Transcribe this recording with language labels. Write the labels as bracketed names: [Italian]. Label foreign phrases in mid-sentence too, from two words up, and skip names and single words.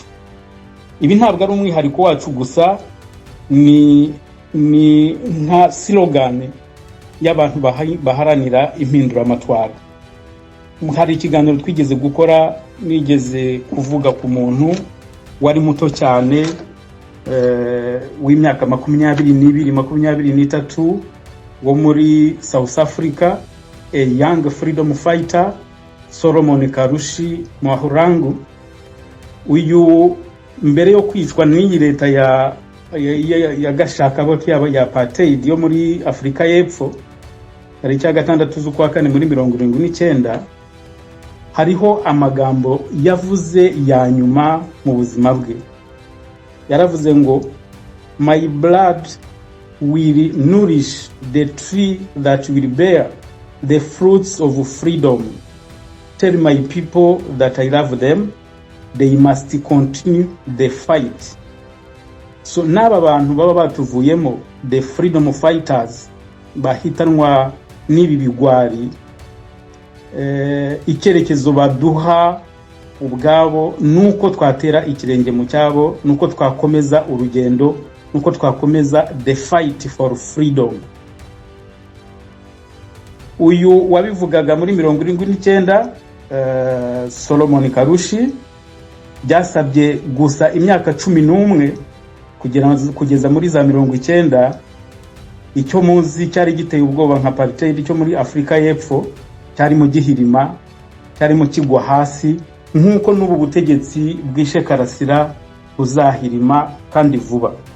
[Kinyarwanda] Ibi ntabwo ari umwihariko wacu gusa, ni nka slogan y'abantu baharanira impinduramatwara. Hari ikiganiro twigeze gukora, nigeze kuvuga ku muntu wari muto cyane w'imyaka 22, 23 wo muri South Africa, [English] a young freedom fighter, [Kinyarwanda] Solomon Karushi Mwahurangu. Uyu mbere yo kwicwa n'iyi leta ya gashaka boti ya apartheid yo muri Afrika y'Epfo, ari cya 6 z'ukwa 4 muri 1979, hariho amagambo yavuze ya nyuma mu buzima bwe. Yaravuze ngo [English] my blood will nourish the tree that will bear the fruits of freedom. Tell my people that I love them. they must continue the fight. [Kinyarwanda] So n'aba bantu baba batuvuyemo, [English] the freedom fighters [Kinyarwanda] bahitanwa n'ibi bigwari, icyerekezo baduha ubwabo nuko twatera ikirenge mu cyabo, nuko twakomeza urugendo, nuko twakomeza [English] the fight for freedom. [Kinyarwanda] Uyu wabivugaga muri 79 Solomon Karushi byasabye gusa imyaka 11 kugeza muri za 90. Icyo muzi cyari giteye ubwoba nka apartheid cyo muri Afrika y'Epfo cyari mu gihirima, cyari mu kigwa hasi, nkuko n'ubu butegetsi bwishe Karasira uzahirima kandi vuba.